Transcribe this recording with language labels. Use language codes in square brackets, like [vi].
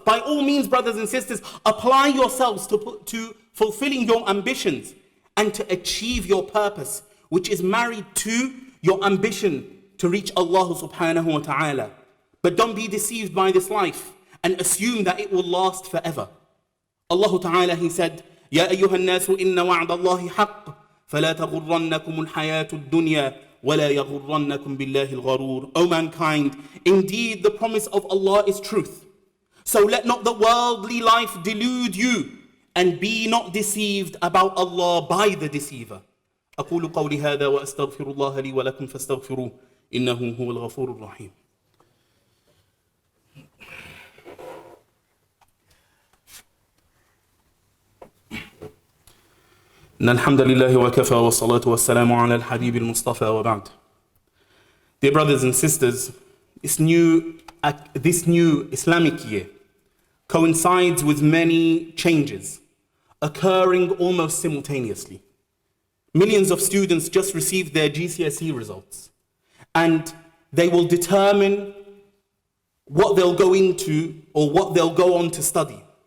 [en] By all means, brothers and sisters, apply yourselves to fulfilling your ambitions and to achieve your purpose, which is married to your ambition to reach Allah subhanahu wa ta'ala. But don't be deceived by this life and assume that it will last forever. Allah ta'ala, he said, [ar] يَا أَيُّهَا النَّاسُ إِنَّ وَعْدَ اللَّهِ حَقٌّ فَلَا تَغُرَّنَّكُمُ الْحَيَاةُ الدُّنْيَا وَلَا يَغُرَّنَّكُمْ بِاللَّهِ الْغَرُورُ. [en] O mankind, indeed the promise of Allah is truth. So let not the worldly life delude you, and be not deceived about Allah by the deceiver. [ar] أقول قولي هذا وأستغفر الله لي ولكم فاستغفروه إنه هو الغفور الرحيم. إن الحمد لله وكفى والصلاة والسلام على الحبيب المصطفى وبعد. [en] Dear brothers and sisters, this new Islamic year coincides with many changes occurring almost simultaneously. Millions of students just received their GCSE results, and they will determine what they'll go into or what they'll go on to study.